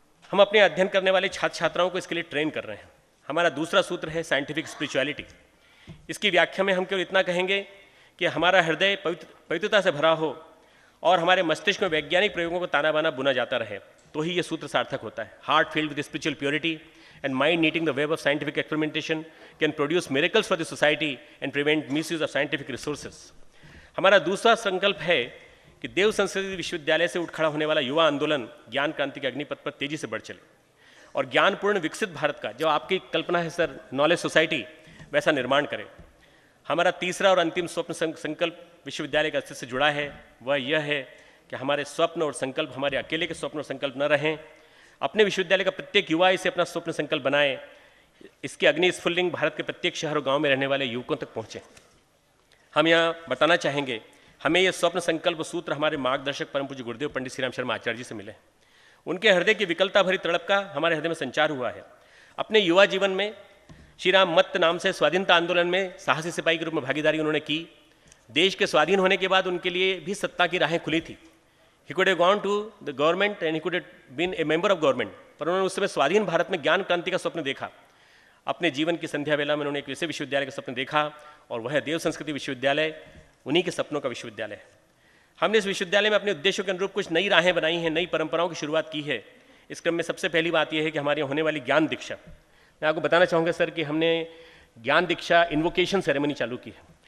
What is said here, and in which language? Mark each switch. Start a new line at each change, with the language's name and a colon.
Hindi: हम अपने अध्ययन करने वाले छात्र छात्राओं को इसके लिए ट्रेन कर रहे हैं। हमारा दूसरा सूत्र है साइंटिफिक स्पिरिचुअलिटी। इसकी व्याख्या में हम केवल इतना कहेंगे कि हमारा हृदय पवित्रता से भरा हो और हमारे मस्तिष्क में वैज्ञानिक प्रयोगों को ताना बाना बुना जाता रहे, तो ही ये सूत्र सार्थक होता है।
English: Heart filled with spiritual purity and mind knitting the web of scientific experimentation can produce miracles for the society and prevent misuse of scientific resources.
Hindi: हमारा दूसरा संकल्प है कि देव संस्कृति विश्वविद्यालय से उठ खड़ा होने वाला युवा आंदोलन ज्ञान क्रांति के अग्निपथ पर तेजी से बढ़ चले और ज्ञानपूर्ण विकसित भारत का, जो आपकी कल्पना है सर नॉलेज सोसाइटी, वैसा निर्माण करे। हमारा तीसरा और अंतिम स्वप्न संकल्प विश्वविद्यालय के अस्तित्व से जुड़ा है। वह यह है कि हमारे स्वप्न और संकल्प हमारे अकेले के स्वप्न और संकल्प न रहें। अपने विश्वविद्यालय का प्रत्येक युवा इसे अपना स्वप्न संकल्प बनाए। इसके अग्नि स्फुल्लिंग भारत के प्रत्येक शहर और गांव में रहने वाले युवकों तक पहुंचे। हम यहाँ बताना चाहेंगे, हमें यह स्वप्न संकल्प सूत्र हमारे मार्गदर्शक परम पूज्य गुरुदेव पंडित श्री राम शर्मा आचार्य जी से मिले। उनके हृदय की विकलता भरी तड़प का हमारे हृदय में संचार हुआ है। अपने युवा जीवन में श्री राम मत नाम से स्वाधीनता आंदोलन में साहसी सिपाही के रूप में भागीदारी उन्होंने की। देश के स्वाधीन होने के बाद उनके लिए भी सत्ता की राहें खुली थी।
English: He could have gone to the government and he could have been a member of government,
Hindi: पर उन्होंने उस समय स्वाधीन भारत में ज्ञान क्रांति का स्वप्न देखा। अपने जीवन की संध्या वेला में उन्होंने एक ऐसे विश्वविद्यालय का स्वप्न देखा और वह देव संस्कृति विश्वविद्यालय उन्हीं के सपनों का विश्वविद्यालय है। हमने इस विश्वविद्यालय में अपने उद्देश्यों के अनुरूप कुछ नई राहें बनाई हैं, नई परंपराओं की शुरुआत की है। इस क्रम में सबसे पहली बात यह है कि हमारे यहाँ होने वाली ज्ञान दीक्षा, मैं आपको बताना चाहूँगा सर कि हमने ज्ञान दीक्षा इन्वोकेशन सेरेमनी चालू की है।